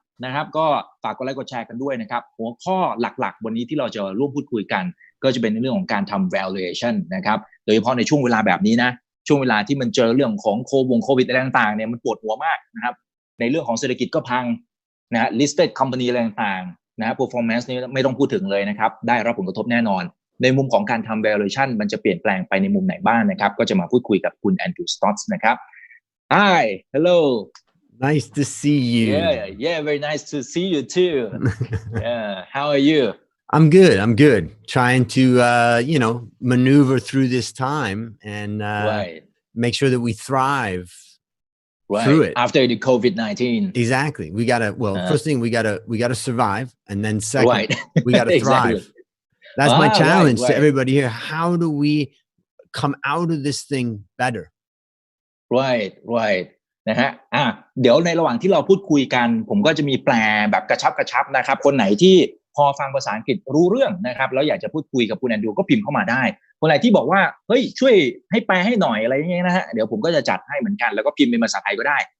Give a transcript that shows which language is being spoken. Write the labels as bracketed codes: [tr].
[th] นะครับก็ฝากกดไลค์กดแชร์กันด้วยนะครับหัวข้อหลักๆวันนี้ที่เราจะร่วมพูดคุยกันก็จะเป็นในเรื่องของการทำ valuation นะครับโดยเฉพาะในช่วงเวลาแบบนี้นะช่วงเวลาที่มันเจอเรื่องของโควิดอะไรต่างๆเนี่ยมันปวดหัวมากนะครับในเรื่องของเศรษฐกิจก็พังนะ listed company อะไรต่างๆนะ performance นี่ไม่ต้องพูดถึงเลยนะครับได้รับผลกระทบแน่นอนในมุมของการทำ valuation มันจะเปลี่ยนแปลงไปในมุมไหนบ้างนะครับก็จะมาพูดคุยกับคุณแอนดรูสต็อตส์นะครับ [en] Hi hello Nice to see you. Yeah very nice to see you too how are you I'm good trying to maneuver through this time and right. make sure that we thrive right. through it after the COVID-19 exactly we gotta first thing we gotta survive and then second right. we gotta thrive exactly. That's my challenge right. to everybody here. How do we come out of this thing better? [th] right นะฮะเดี๋ยวในระหว่างที่เราพูดคุยกันผมก็จะมีแปลแบบกระชับนะครับคนไหนที่พอฟังภาษาอังกฤษรู้เรื่องนะครับแล้วอยากจะพูดคุยกับคุณแอนดรูก็พิมพ์เข้ามาได้คนไหนที่บอกว่าเฮ้ยช่วยให้แปลให้หน่อยอะไรอย่างเงี้ยนะฮะเดี๋ยวผมก็จะจัดให้เหมือนกันแล้วก็พิมพ์เป็นภาษาไทยก็ได้